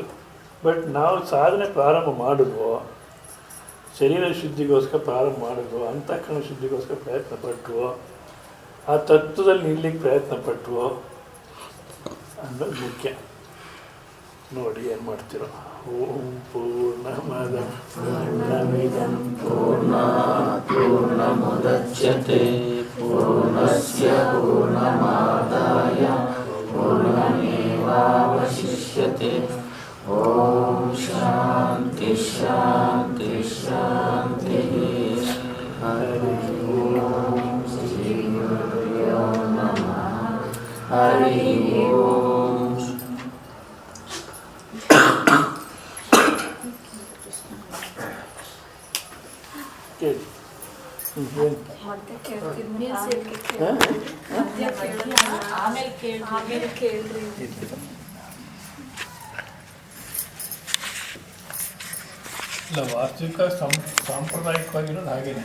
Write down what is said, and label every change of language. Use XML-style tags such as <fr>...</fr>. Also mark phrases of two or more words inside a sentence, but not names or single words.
<kn>ಬಟ್ ನಾವು ಸಾಧನೆ ಪ್ರಾರಂಭ ಮಾಡಿದ್ವೋ, ಶರೀರ ಶುದ್ಧಿಗೋಸ್ಕರ ಪ್ರಾರಂಭ ಮಾಡಿದ್ವೋ, ಅಂತಃಕರಣ ಶುದ್ಧಿಗೋಸ್ಕರ ಪ್ರಯತ್ನ ಪಟ್ಟುವೋ, ಆ ತತ್ವದಲ್ಲಿ ನಿಲ್ಲಲಿಕ್ಕೆ ಪ್ರಯತ್ನ ಪಟ್ಟುವೋ ಅನ್ನೋದು ಮುಖ್ಯ. ನೋಡಿ ಏನು ಮಾಡ್ತಿರೋ.</kn> <sa>ಓಂ ಪೂರ್ಣಮದ ಪೂರ್ಣಮಿದಂ ಪೂರ್ಣಾತ್ ಪೂರ್ಣಮುದಚ್ಯತೆ ಪೂರ್ಣಸ್ಯ ಪೂರ್ಣಮಾದಾಯ ಮುಚ್ಯತೆ. ಓಂ ಶಾಂತಿ ಶಾಂತಿ ಶಾಂತಿ. ಹರಿ ಓಂ ಶ್ರೀ ಗುರುಭ್ಯೋ ನಮಃ. ಹರಿ ಓಂ.</sa> <kn>ಕೇಳಿ ಏನು ಮತ್ತೆ ಕೇಳ್ತೀನಿ ಹಾಂ ಮಧ್ಯ ಕೇಳಲ್ಲ, ಆಮೇಲೆ ಕೇಳ್ರಿ. ಇಲ್ಲ ವಾಸ್ತವಿಕ ಸಾಂಪ್ರದಾಯಿಕವಾಗಿರೋದು ಹಾಗೇನೆ.</kn>